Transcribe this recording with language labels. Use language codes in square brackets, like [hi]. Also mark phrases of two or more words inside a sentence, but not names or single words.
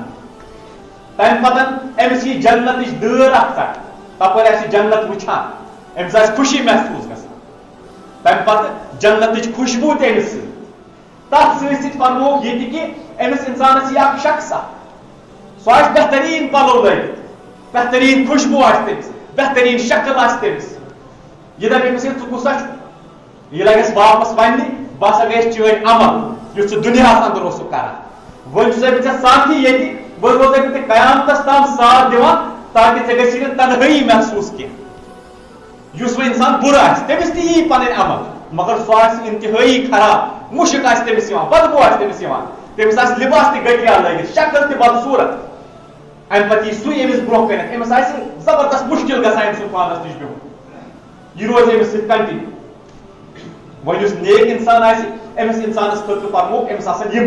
[ks] تمہِ پتہٕ أمِس یی جنتٕچ دٲر اکھ ژٹنہٕ تپٲرۍ آسہِ جنت وٕچھان أمِس آسہِ خوشی محسوٗس گژھان تمہِ پتہٕ جنتٕچ خوشبوٗ تہِ أمِس سۭتۍ تتھ سۭتۍ سۭتۍ فرمووُکھ ییٚتہِ کہ أمِس انسانس یی اکھ شخص اکھ سُہ آسہِ بہتریٖن پلو لٲگِتھ بہتریٖن خوشبوٗ آسہِ تٔمِس بہتریٖن شکل آسہِ تٔمِس یہِ دپہِ أمِس ہے ژٕ کُس چھُکھ یہِ لگٮ۪س واپس وننہِ بہٕ ہسا گٔیس چٲنۍ عمل یُس ژٕ دُنیاہس اندر اوسُکھ کران ون ژے ساتھی یہ وہ روزے بہ قیامتس تام ساتھ دِوان تاکہ ژے گژھی نہٕ تنہٲیی محسوس کینٛہہ یُس وۄنۍ انسان بُرٕ آسہِ تٔمِس تہِ یی پنٕنۍ عمل مگر سُہ آسہِ انتہٲیی خراب مُشک آسہِ تٔمِس یِوان بدبو آسہِ تٔمِس یِوان تٔمِس آسہِ لباس تہِ گٔٹیا لٲگِتھ شکل تہِ بدصوٗرت امہِ پتہٕ یی سُے أمِس برونٛہہ کٔنٮ۪تھ أمِس آسہِ زبردست مُشکل گژھان أمۍ سُنٛد پانس نِش بِہُن یہِ روزِ أمِس سۭتۍ کنٹِنیو وۄنۍ یُس نیک انسان آسہِ أمِس انسانس خٲطرٕ پرموکھ أمِس آسن یِم